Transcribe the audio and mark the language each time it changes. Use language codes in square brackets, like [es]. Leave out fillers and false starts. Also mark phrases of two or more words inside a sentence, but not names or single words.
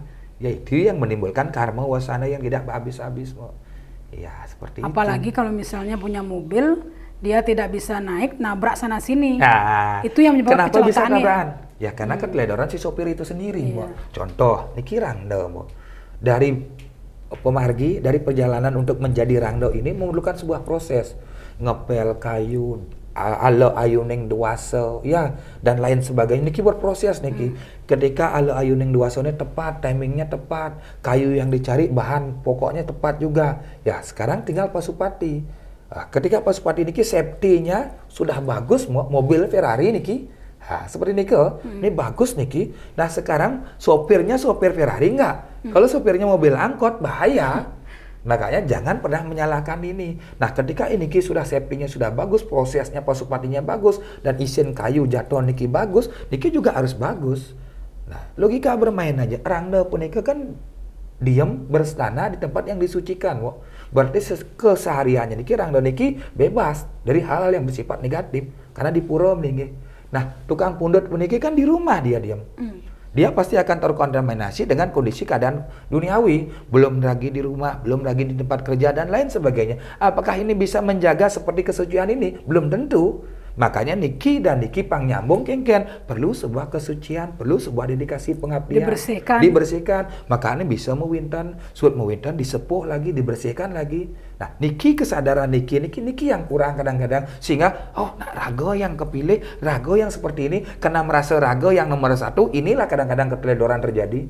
[id] Ya itu yang menimbulkan karma wasana yang tidak habis-habis. Ya seperti apalagi kalau misalnya punya mobil, dia tidak bisa naik, nabrak sana sini. Nah, itu yang menyebabkan kenapa bisa kecelakaan. tabrakan? Ya karena keteledoran si sopir itu sendiri. Contoh, niki rangda dari pemargi, dari perjalanan untuk menjadi rangda ini memerlukan sebuah proses ngepel kayu, [ban] ala ayuning duasa, [id] ya dan lain sebagainya. Niki berproses niki. Ketika [ban] ala ayuning duasa [id] ini tepat, timingnya tepat, kayu yang dicari bahan pokoknya tepat juga. Ya sekarang tinggal Pasupati. Ketika Pasupati niki safety-nya sudah bagus, mobil Ferrari niki. Seperti niki, ini bagus niki. Nah sekarang sopirnya sopir Ferrari enggak. Kalau sopirnya mobil angkot bahaya. Makanya jangan pernah menyalahkan ini. Nah ketika ini sudah safety-nya sudah bagus, prosesnya Pasupatinya bagus, dan isin kayu jatuh niki bagus, niki juga harus bagus. Nah logika bermain aja. Rangda punika kan diam berstana di tempat yang disucikan. Berarti kesehariannya niki rangda niki bebas dari hal-hal yang bersifat negatif karena di pura niki. Nah, tukang pundut puniki kan di rumah dia diam. Dia pasti akan terkontaminasi dengan kondisi keadaan duniawi, belum lagi di rumah, belum lagi di tempat kerja dan lain sebagainya. Apakah ini bisa menjaga seperti kesucian ini? Belum tentu. Makanya niki dan niki [ban] pang nyambung kengken [id] perlu sebuah kesucian, perlu sebuah dedikasi pengabdian. Dibersihkan. Makanya bisa mewinten, suat mewinten disepuh lagi, dibersihkan lagi. Nah, niki kesadaran niki yang kurang kadang-kadang sehingga raga yang kepilih, raga yang seperti ini karena merasa raga yang nomor satu, inilah kadang-kadang keteledoran terjadi.